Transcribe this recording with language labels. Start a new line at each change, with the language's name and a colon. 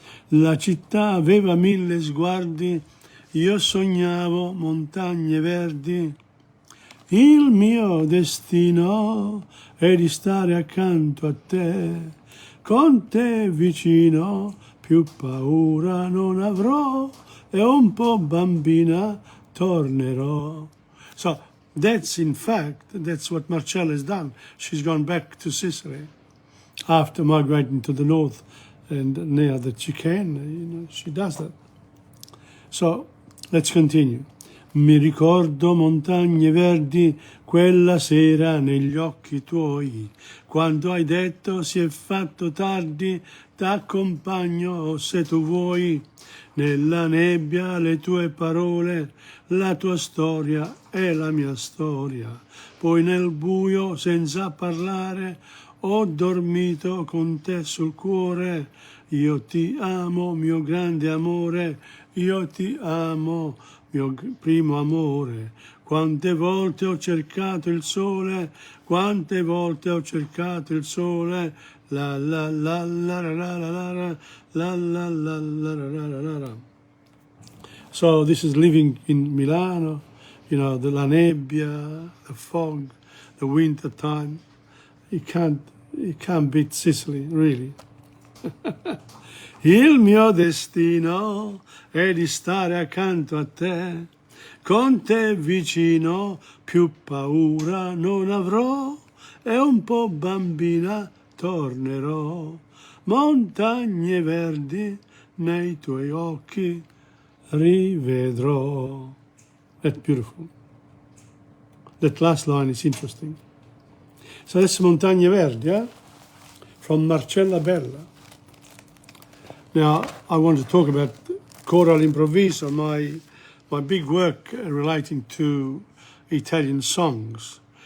Italian: La città aveva 1000 sguardi, io sognavo montagne verdi. Il mio destino è di stare accanto a te, con te vicino, più paura non avrò e un po' bambina tornerò.
English: So that's what Marcella has done. She's gone back to Sicily after migrating to the north, and now that she can, she does that. So let's continue.
Italian: Mi ricordo montagne verdi quella sera negli occhi tuoi, quando hai detto si è fatto tardi, t'accompagno se tu vuoi. Nella nebbia le tue parole, la tua storia è la mia storia. Poi nel buio senza parlare ho dormito con te sul cuore. Io ti amo, mio grande amore, io ti amo, mio primo amore. Quante volte ho cercato il sole, quante volte ho cercato il sole, la la la la la la la la la la la la la la.
English: So this is living in Milano, you know, the la nebbia, the fog, the winter time. You can't beat Sicily, really.
Italian: Il mio destino è di stare accanto a te, con te vicino, più paura non avrò, e un po' bambina tornerò. Montagne verdi nei tuoi occhi rivedrò.
English: That's beautiful. That last line is interesting. So that's Montagne Verdi, yeah? From Marcella Bella. Now, I want to talk about Choral Improviso, my big work relating to Italian songs.